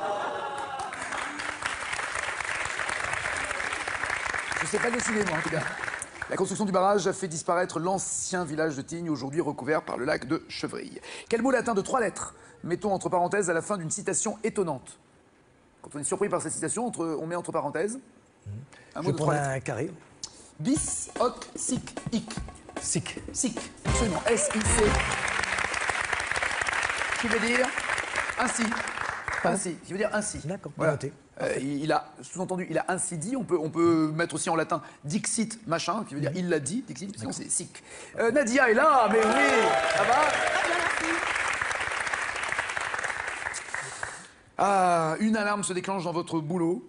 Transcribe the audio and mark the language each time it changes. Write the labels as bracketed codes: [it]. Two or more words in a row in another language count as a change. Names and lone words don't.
[fr] Je sais pas dessiner, moi, en tout cas. La construction du barrage a fait disparaître l'ancien village de Tignes, aujourd'hui recouvert par le lac de Chevrille. Quel mot latin de 3 lettres mettons entre parenthèses à la fin d'une citation étonnante? Quand on est surpris par cette citation, on met entre parenthèses un Je mot vais de 3 prendre lettres. un carré. Bis, hoc, sic, hic. Sic. Sic, absolument. S-I-C. Qui veut dire ainsi. Ainsi, qui veut dire ainsi. D'accord, Voilà. noté. Il a, sous-entendu, il a ainsi dit. On peut mettre aussi en latin dixit machin, qui veut dire il l'a dit, dixit, sinon c'est sic. Nadia est là, mais oui, ça va? Ah, une alarme se déclenche dans votre boulot.